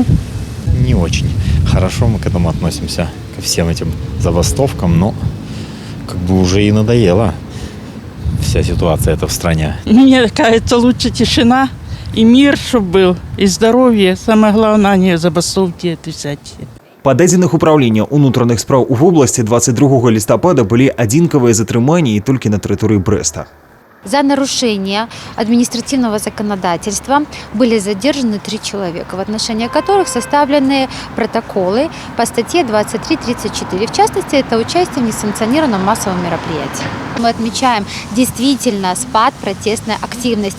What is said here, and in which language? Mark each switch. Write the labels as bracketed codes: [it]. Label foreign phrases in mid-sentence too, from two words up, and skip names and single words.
[ru] Не очень хорошо мы к этому относимся, ко всем этим забастовкам, но как бы уже и надоело вся ситуация эта в стране. Мне кажется, лучше тишина и мир, чтобы был, и здоровье. Самое главное, не забастовки эти всякие. [be] Па дадзеных управлення ўнутраных спраў у вобласці 22 лістапада былі адзінкавыя затрыманні і толькі на тэрыторыі Брэста. [ru] За нарушение административного законодательства были задержаны 3 человека, в отношении которых составлены протоколы по статье 23-34. В частности, это участие в несанкционированном массовом мероприятии. Мы отмечаем действительно спад протестной активности.